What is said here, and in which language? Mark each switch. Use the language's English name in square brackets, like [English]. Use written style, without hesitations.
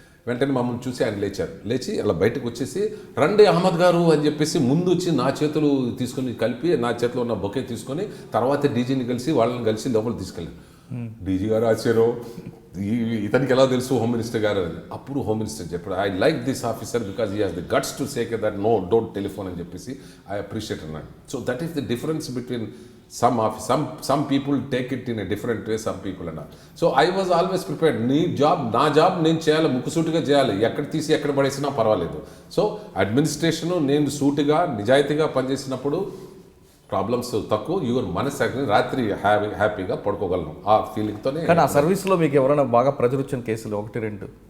[Telugu] వెంటనే మమ్మల్ని చూసి ఆయన లేచి అలా బయటకు వచ్చేసి రండి అహ్మద్ గారు అని చెప్పేసి ముందు వచ్చి నా చేతులు తీసుకుని కలిపి నా చేతిలో ఉన్న బొకే తీసుకొని తర్వాత డీజీని కలిసి వాళ్ళని కలిసి లోపలికి తీసుకెళ్ళారు. డీజీ గారు ఆచారు, ఇతనికి ఎలా తెలుసు హోమ్ మినిస్టర్ గారు అని. అప్పుడు హోమ్ మినిస్టర్ చెప్పాడు, [English] I like this officer because he has the guts to say that no don't telephone [Telugu] అని చెప్పేసి [English] I appreciate [Telugu] అన్నాడు. [English] So that is the difference between some people take it in a different way, some people and all. So I was always prepared. [Telugu] నా job నేను చేయాలి, ముక్కుసూటిగా చేయాలి, ఎక్కడ తీసి ఎక్కడ పడేసినా పర్వాలేదు. సో అడ్మినిస్ట్రేషను నేను సూటిగా నిజాయితీగా పనిచేసినప్పుడు ప్రాబ్లమ్స్ తక్కువ, యువర్ మనసు రాత్రి హ్యాపీగా పడుకోగలను ఆ ఫీలింగ్తోనే. కానీ ఆ సర్వీస్లో మీకు ఎవరైనా బాగా ప్రెజర్ వచ్చిన కేసులు 1-2?